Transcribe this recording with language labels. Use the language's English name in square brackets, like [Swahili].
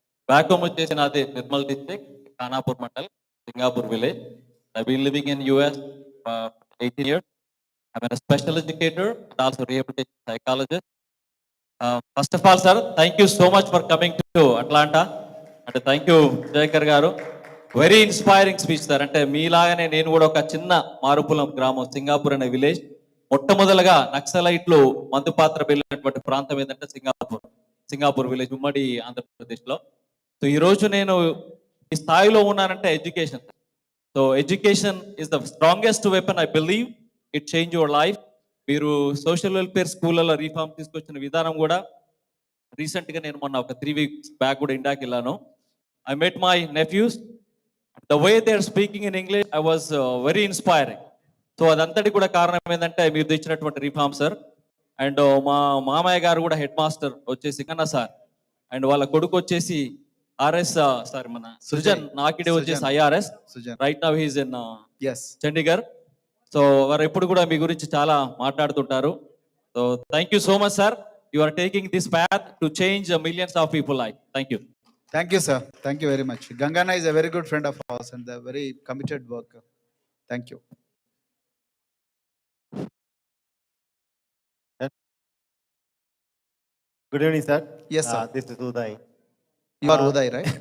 [English] back home [Telugu] వచ్చేసి నాది Nirmal district, Khanapur mandal, Singapore village. [English] I been living in US 18 years. I'm a special educator and also rehabilitation psychologist. First of all, sir, thank you so much for coming to Atlanta. And thank you, Jayakar garu. Very inspiring speech sir. [Telugu] అంటే మీలాగానే నేను కూడా ఒక చిన్న మారుపులం గ్రామం, సింగాపూర్ అనే village. మొట్టమొదలుగా నక్సలైట్లు మందుపాత్ర వెళ్ళినటువంటి ప్రాంతం ఏంటంటే సింగాపూర్ విలేజ్, ఉమ్మడి ఆంధ్రప్రదేశ్లో. సో ఈరోజు నేను ఈ స్థాయిలో ఉన్నానంటే education. [English] So education is the strongest weapon. I believe it change your life. [Telugu] మీరు సోషల్ వెల్ఫేర్ స్కూళ్ళలో రీఫార్మ్ తీసుకొచ్చిన విధానం కూడా రీసెంట్గా నేను మొన్న ఒక 3 weeks బ్యాక్ కూడా ఇండియాకి వెళ్ళాను. [English] I met my nephews. The way they are speaking in English, I was very inspiring. [Telugu] So అదంతటి కూడా కారణం ఏంటంటే మీరు తెచ్చినటువంటి రిఫార్మ్ సార్. అండ్ మా మామయ్య గారు కూడా హెడ్ మాస్టర్ వచ్చేసి కన్నా సార్, అండ్ వాళ్ళ కొడుకు వచ్చేసి ఆర్ఎస్ సార్, మన సుజన్ నాకిడే వచ్చేసి IRS. [English] Right now he's in Chandigarh. [Telugu] So వారు ఎప్పుడు కూడా మీ గురించి చాలా మాట్లాడుతుంటారు. [English] So thank you so much sir. You are taking this path to change millions of people life. Thank you. Thank you, sir. Thank you very much. Gangana is a very good friend of ours and a very committed worker. Thank you. Good evening, sir. Yes, sir. This is Uday. You are Uday, right?